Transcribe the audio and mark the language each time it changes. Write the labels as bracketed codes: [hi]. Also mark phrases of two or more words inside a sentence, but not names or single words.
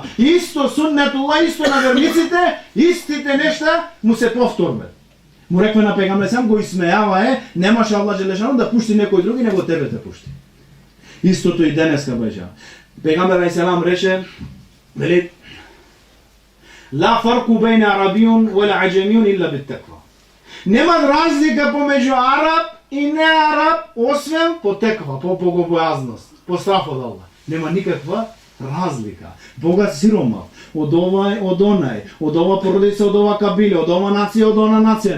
[mk] Исто суннетулла, исто на верниците, истите нешта му се повторват. Му рекве на пегамбер алейхиселам, го исмејава немаше Аллах Желешану да пушти некој други, него тебе те пушти. Истото и денеска беше. Пегамбер алейхиселам рече, вели, [ar] لا فرق بين عربي ولا أعجمي إلا بالتقوى. [mk] Нема разлика помеѓу араб и не араб, освен по теква, по богобојазност, по страф од Аллах. Нема никаква разлика. Богат сиромав, од овај, од онај, од ова породица, од ова кабиле, од ова нација, од она нација.